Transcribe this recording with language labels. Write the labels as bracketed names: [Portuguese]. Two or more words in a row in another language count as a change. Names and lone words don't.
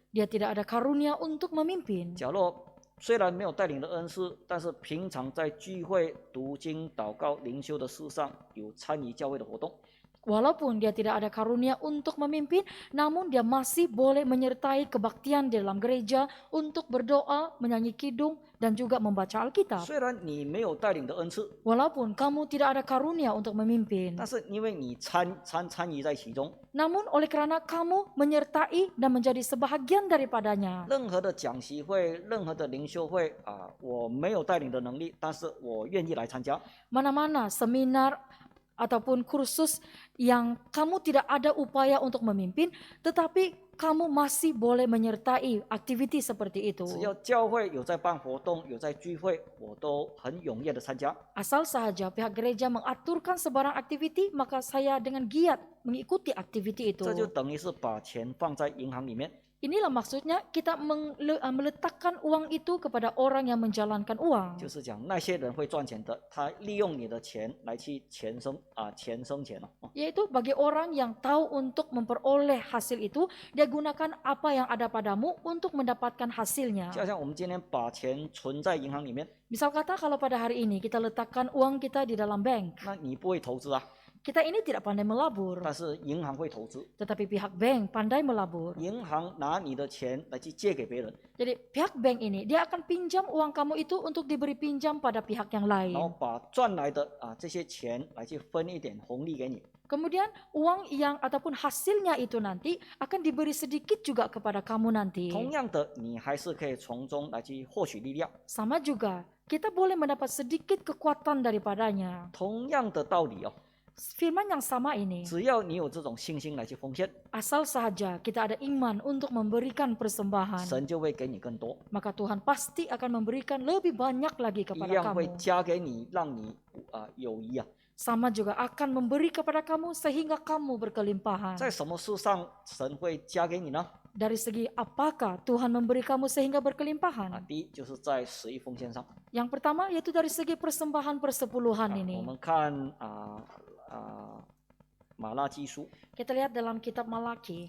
[Malay] Dia tidak ada karunia untuk memimpin. [Chinese] 假若虽然没有带领的恩赐，但是平常在聚会、读经、祷告、灵修的事上有参与教会的活动， [Malay] Walaupun dia tidak ada karunia untuk memimpin, namun dia masih boleh menyertai kebaktian di dalam gereja untuk berdoa, menyanyi kidung, dan juga membaca Alkitab. [Chinese] 虽然你没有带领的恩赐， [Malay] Walaupun kamu tidak ada karunia untuk memimpin, [Chinese] 但是因为你参与在其中， [Malay] namun oleh karena kamu menyertai dan menjadi sebahagian daripadanya, [Chinese] 任何的讲习会、任何的灵修会我没有带领的能力，但是我愿意来参加。 [Malay] mana-mana seminar ataupun kursus yang kamu tidak ada upaya untuk memimpin, tetapi kamu masih boleh menyertai aktiviti seperti itu. [Chinese] 只要教会有在办活动、有在聚会，我都很踊跃的参加。 [Malay] Asal saja pihak gereja mengaturkan sebarang aktiviti, maka saya dengan giat mengikuti aktiviti itu. [Chinese] 这就等于是把钱放在银行里面， [Malay] Inilah maksudnya kita meletakkan uang itu kepada orang yang menjalankan uang. [Chinese] 就是讲那些人会赚钱的，他利用你的钱来去钱生钱 [Malay] Yaitu bagi orang yang tahu untuk memperoleh hasil itu, dia gunakan apa yang ada padamu untuk mendapatkan hasilnya. [Chinese] 就像我们今天把钱存在银行里面， [Malay] Misal kata kalau pada hari ini kita letakkan uang kita di dalam bank, [Chinese] 那你不会投资 [Malay] kita ini tidak pandai melabur, [Chinese] 但是银行会投资， [Malay] tetapi pihak bank pandai melabur. [Chinese] 银行拿你的钱来去借给别人， [Malay] Jadi pihak bank ini dia akan pinjam uang kamu itu untuk diberi pinjam pada pihak yang [Chinese] 然后 [Malay] lain. [Chinese] 把赚来的这些钱来去分一点红利给你。 [Malay] Kemudian uang yang ataupun hasilnya itu nanti akan diberi sedikit juga kepada kamu nanti. [Chinese] 同样的，你还是可以从中来去获取力量。 [Malay] Sama juga, kita boleh mendapat sedikit kekuatan daripadanya. [Chinese] 同样的道理 [Malay] Firman yang sama ini, [Chinese] 只要你有这种信心来去奉献， [Malay] asal saja kita ada iman untuk memberikan persembahan, [Chinese] 神就会给你更多， [Malay] maka Tuhan pasti akan memberikan lebih banyak lagi [Chinese] 一 [Malay] kepada [Chinese] 样会 [Malay] kamu. [Chinese] 加给你，让你有余 [Malay] Sama juga akan memberi kepada kamu sehingga kamu berkelimpahan. [Chinese] 在什么事上神会加给你呢？ [Malay] Dari segi apakah Tuhan memberi kamu sehingga berkelimpahan? [Chinese] 第一就是在11奉献上。 [Malay] Yang pertama yaitu dari segi persembahan persepuluhan [Chinese] 我 [Malay] ini. [Chinese] 们看马拉基书， [Malay] Kita lihat dalam kitab Malaki.